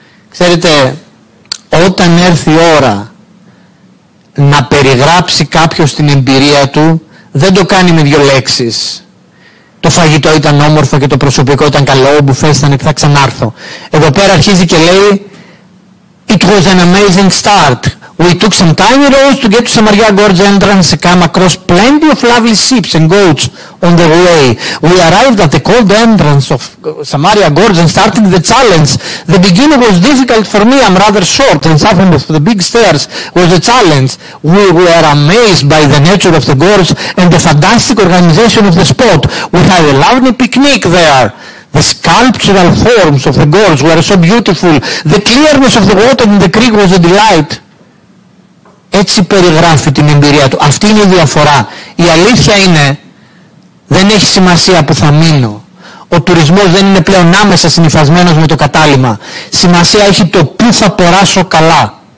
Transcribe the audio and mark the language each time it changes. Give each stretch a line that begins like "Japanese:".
Greek: Ξέρετε, όταν έρθει η ώρα να περιγράψει κάποιος την εμπειρία του, δεν το κάνει με 2 λέξεις. Το φαγητό ήταν όμορφο και το προσωπικό ήταν καλό, ο μπουφές ήταν και θα ξανάρθω. Εδώ πέρα αρχίζει και λέει
English: It was an amazing start. We took some tiny roads to get to Samaria Gorge entrance and come across plenty of lovely sheep and goats on the way. We arrived at the cold entrance of Samaria Gorge and started the challenge. The beginning was difficult for me. I'm rather short and something of the big stairs was a challenge. We were amazed by the nature of the gorge and the fantastic organization of the spot. We had a lovely picnic there. The sculptural forms of the gorge were so beautiful. The clearness of the water in the creek was a delight.
Greek: Έτσι περιγράφει την εμπειρία του. Αυτή είναι η διαφορά. Η αλήθεια είναι, δεν έχει σημασία που θα μείνω. Ο τουρισμός δεν είναι πλέον άμεσα συνυφασμένος με το κατάλημα. Σημασία έχει το πού θα περάσω καλά.